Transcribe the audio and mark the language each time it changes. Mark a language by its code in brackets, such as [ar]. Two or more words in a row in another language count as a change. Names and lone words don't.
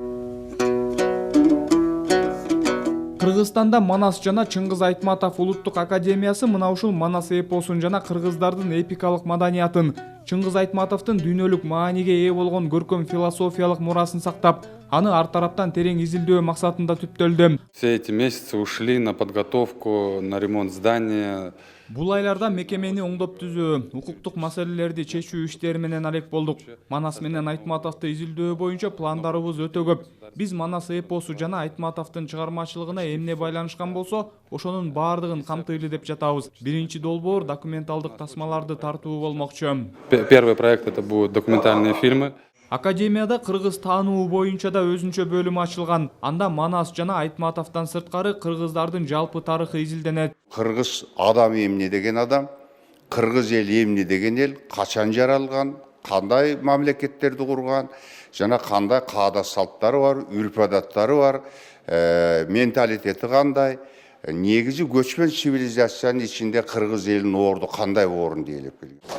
[ky] Кыргызстанда Манас жана Чыңгыз Айтматов улуттук академиясы мына ушул Манас эпосун жана кыргыздардын эпикалык маданиятын, Чыңгыз Айтматовдун дүйнөлүк мааниге ээ болгон көркөм философиялык мурасын сактап, аны ар тараптан терең изилдөө максатында түптөлдү. [ru] Все эти месяцы ушли на подготовку, на ремонт здания. [ky] Бул айларда мекемени оңдоп түзүү, укуктук маселелерди чечүү иштери менен алек болдук. Манас менен Айтматовду изилдөө боюнча пландарыбыз өтө көп. Биз Манас эпосу жана Айтматовдун чыгармачылыгына эмне байланышкан болсо, ошонун баардыгын камтыйлы деп жатабыз. Биринчи долбоор документалдык тасмаларды тартуу болмокчу. [ru] Первый проект это будут документальные фильмы. [ky] Академияда кыргыз таануу боюнча да өзүнчө бөлүм ачылган. Анда Манас жана Айтматовдон сырткары кыргыздардын жалпы тарыхы изилденет. Кыргыз адам эмне деген адам, кыргыз эл эмне деген эл, качан жаралган, кандай мамлекеттерди курган, жана кандай каада салттары бар, үрп-адаттары бар, менталитети кандай, негизи көчмөн цивилизациянын ичинде кыргыз элинин орду кандай орун дийлеп келген.